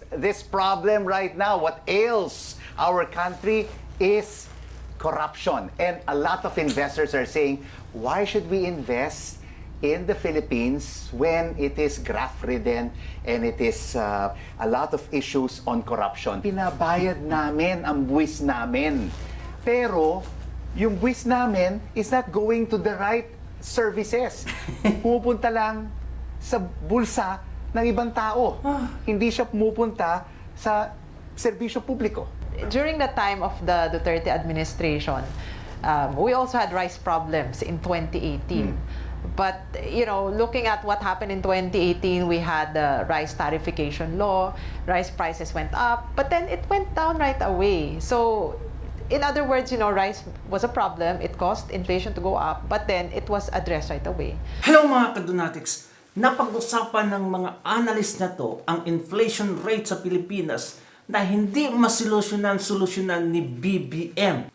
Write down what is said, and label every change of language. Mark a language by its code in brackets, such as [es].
[en] this problem right now, what ails our country is corruption. And a lot of investors are saying, why should we invest in the Philippines when it is graft-ridden and it is a lot of issues on corruption? [tl] Pinabayad namin ang buwis namin. Pero yung buwis namin [en] is not going to the right services. [tl] Pupunta lang sa bulsa ng ibang tao. Hindi siya pumupunta sa serbisyo publiko. [en] During the time of the Duterte administration, we also had rice problems in 2018. But, you know, looking at what happened in 2018, we had the rice tariffication law, rice prices went up, but then it went down right away. So, in other words, you know, rice was a problem, it caused inflation to go up, but then it was addressed right away. [tl] Hello mga kadonatics! Napag-usapan ng mga analyst na to ang inflation rate sa Pilipinas na hindi solusyonan ni BBM.